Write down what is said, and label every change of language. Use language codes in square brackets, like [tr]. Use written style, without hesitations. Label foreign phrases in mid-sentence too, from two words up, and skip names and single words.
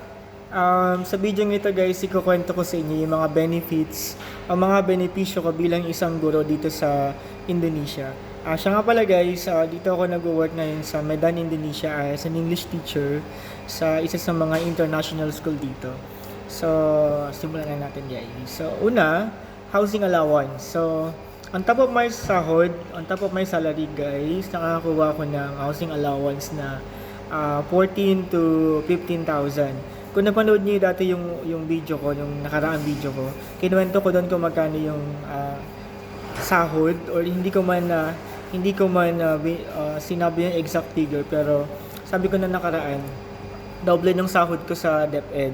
[tl] Sa video ito guys, ikukwento ko sa inyo yung mga benefits, ang mga benepisyo ko bilang isang guro dito sa Indonesia. Siya nga pala guys, dito ako nag-work ngayon sa Medan, Indonesia [en] as an English teacher [tl] sa isa sa mga [en] international school [tl] dito. So, simulan na natin guys. So, una, [en] housing allowance. [tl] So, [en] on top of my [tl] sahod, [en] on top of my salary guys, [tl] nakakakuha ko ng [en] housing allowance [tl] na 14 to 15,000. Kung napanood niyo dati yung video ko, yung nakaraang video ko, kinuwento ko doon kung magkano yung sahod or hindi ko man sinabi yung [en] exact figure [tl] pero sabi ko na nakaraan doble ng sahod ko sa DepEd.